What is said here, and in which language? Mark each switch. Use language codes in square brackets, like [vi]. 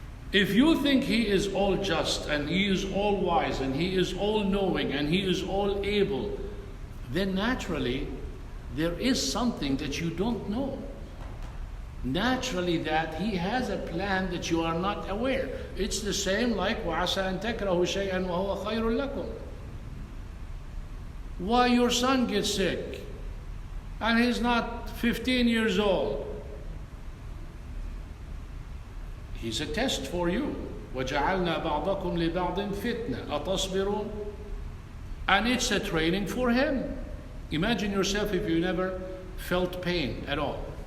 [en] If you think He is all just and He is all wise and He is all knowing and He is all able, then naturally there is something that you don't know. Naturally that He has a plan that you are not aware. It's the same like [ar] وَعَسَىٰ أَن تَكْرَهُ شَيْئًا وَهُوَ خَيْرٌ لَكُمْ. [en] Why your son gets sick and he's not 15 years old? He's a test for you. [ar] وَجَعَلْنَا بَعْضَكُمْ لِبَعْضٍ فِتْنَةً أَتَصْبِرُونَ. [en] And it's a training for him. Imagine yourself if you never felt pain at all.